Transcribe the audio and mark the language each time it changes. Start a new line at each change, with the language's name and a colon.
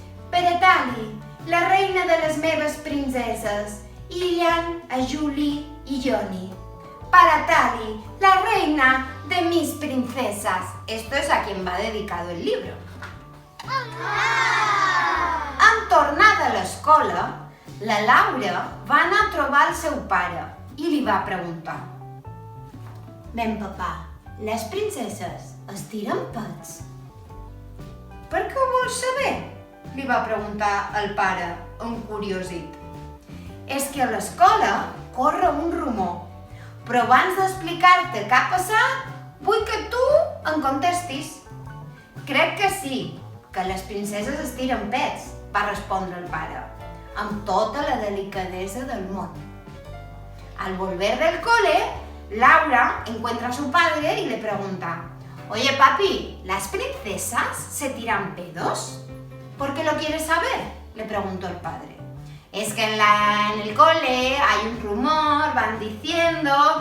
Catalan: Per a Tali, la reina de les meves princeses, Ian, a Julie y Jonny.
Spanish: Para Tali, la reina de mis princesas. Esto es a quien va dedicado el libro.
Catalan: En tornar de l'escola, la Laura va anar a trobar el seu pare i li va preguntar: «Ben, papà, les princeses es tiren pets?» «Per què ho vols saber?», li va preguntar el pare, encuriosit. «És que a l'escola corre un rumor. Però abans d'explicar-te què ha passat, vull que tu em contestis». «Crec que sí, que les princeses es tiren pets», va respondre el pare, amb tota la delicadeza del món.
Spanish: Al volver del cole, Laura encuentra a su padre y le pregunta: «Oye, papi, ¿las princesas se tiran pedos?». «¿Por qué lo quieres saber?», le preguntó el padre. «Es que en el cole hay un rumor, van diciendo...